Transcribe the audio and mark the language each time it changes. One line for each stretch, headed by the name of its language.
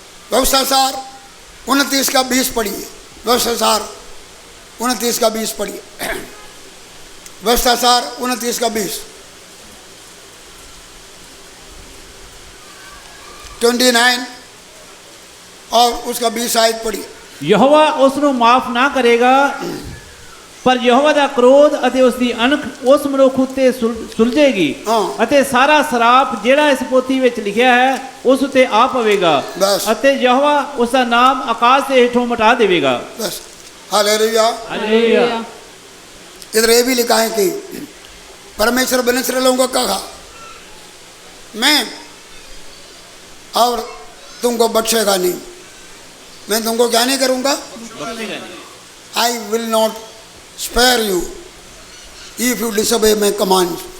Hindi: व्यवस्था सार 29 का 20 पढ़िए। व्यवस्था सार 29 का 20 पढ़िए। व्यवस्था सार 29 का 20, 29 और उसका 20 आयत पढ़िए।
Punjabi: ਯਹੋਵਾ ਉਸ ਨੂੰ ਮਾਫ ਨਾ ਕਰੇਗਾ, ਪਰ ਯਹੋਵਾ ਦਾ ਕ੍ਰੋਧ ਅਤੇ ਉਸ ਦੀ ਅਣਖ ਉਸ ਮਨੁੱਖ ਉੱਤੇ ਸੁਲਝੇਗੀ ਹਾਂ। ਅਤੇ ਸਾਰਾ ਸਰਾਪ ਜਿਹੜਾ ਇਸ ਪੋਥੀ ਵਿੱਚ ਲਿਖਿਆ ਹੈ ਉਸ ਉੱਤੇ ਆ ਪਵੇਗਾ ਬਸ। ਅਤੇ ਯਹੋਵਾ ਉਸ ਦਾ ਨਾਮ ਆਕਾਸ਼ ਦੇ ਹੇਠੋਂ ਮਿਟਾ ਦੇਵੇਗਾ।
Hindi: बस हालेलुया।
Punjabi: ਹਾਲੇਲੂਇਆ।
Hindi: इधर ये भी लिखा है कि परमेश्वर बनिश्र लोगों को कहा, मैं और तुमको बख्शेगा नहीं, मैं तुमको क्या नहीं करूँगा,
English: I will not spare you if you disobey my command.